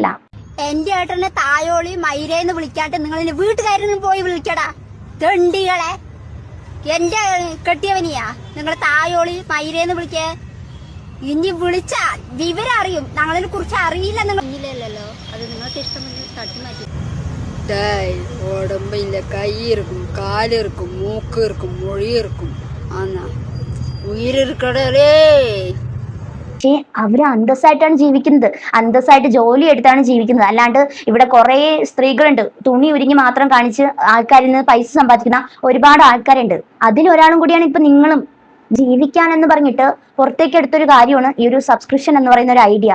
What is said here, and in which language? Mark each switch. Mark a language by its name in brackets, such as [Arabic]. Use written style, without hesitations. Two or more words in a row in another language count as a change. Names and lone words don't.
[Malayalam] എന്റെ ഏട്ടനെ തായോളി മൈരേന്ന് വിളിക്കാട്ട് നിങ്ങൾ വീട്ടുകാരനും പോയി വിളിക്കടാ തെണ്ടികളെ. എന്റെ കെട്ടിയവനിയാ നിങ്ങൾ തായോളി മൈരേന്ന് വിളിക്കേ. ഇനി വിളിച്ചാ വിവരം അറിയും. ഞങ്ങളെ കുറിച്ച് അറിയില്ല. നിങ്ങളില്ലല്ലോ, അത് നിങ്ങൾക്ക് ഇഷ്ടമെന്ന് തട്ടി മാറ്റി. [Tamil] உடம்புல கை இருக்கும், கால் இருக்கும், மூக்கு இருக்கும், மொழி இருக்கும். ஆனா உயிர் இருக்கடலே. [Malayalam] പക്ഷേ അവര് അന്തസ്സായിട്ടാണ് ജീവിക്കുന്നത്. അന്തസ്സായിട്ട് ജോലി എടുത്താണ് ജീവിക്കുന്നത്. അല്ലാണ്ട് ഇവിടെ കുറെ സ്ത്രീകളുണ്ട്, തുണി ഉരിഞ്ഞ് മാത്രം കാണിച്ച് ആൾക്കാരിൽ നിന്ന് പൈസ സമ്പാദിക്കുന്ന ഒരുപാട് ആൾക്കാരുണ്ട്. അതിലൊരാളും കൂടിയാണ് ഇപ്പൊ നിങ്ങളും. ജീവിക്കാൻ എന്ന് പറഞ്ഞിട്ട് പുറത്തേക്ക് എടുത്തൊരു കാര്യമാണ് ഈ ഒരു സബ്സ്ക്രിപ്ഷൻ എന്ന് പറയുന്ന ഒരു ഐഡിയ.